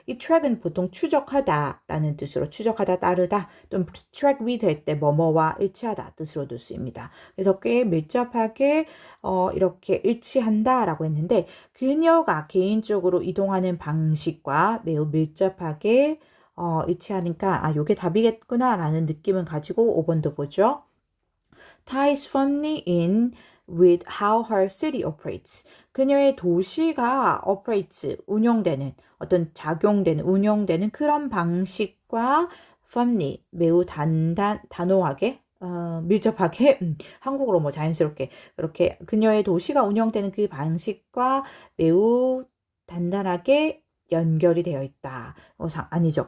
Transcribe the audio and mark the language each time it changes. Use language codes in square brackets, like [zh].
[ko] 이 track은 보통 추적하다라는 뜻으로 추적하다, 따르다 또는 track with 할 때 뭐뭐와 일치하다 뜻으로도 쓰입니다. 그래서 꽤 밀접하게 이렇게 일치한다라고 했는데 그녀가 개인적으로 이동하는 방식과 매우 밀접하게 일치하니까 요게 답이겠구나라는 느낌은 가지고 5번도 보죠. [en] ties firmly in with how her city operates. [ko] 그녀의 도시가 operates, 운영되는, 운영되는 그런 방식과 firmly, 매우 단호하게, 밀접하게, 한국어로 자연스럽게, 그렇게 그녀의 도시가 운영되는 그 방식과 매우 단단하게 연결이 되어 있다. 아니죠.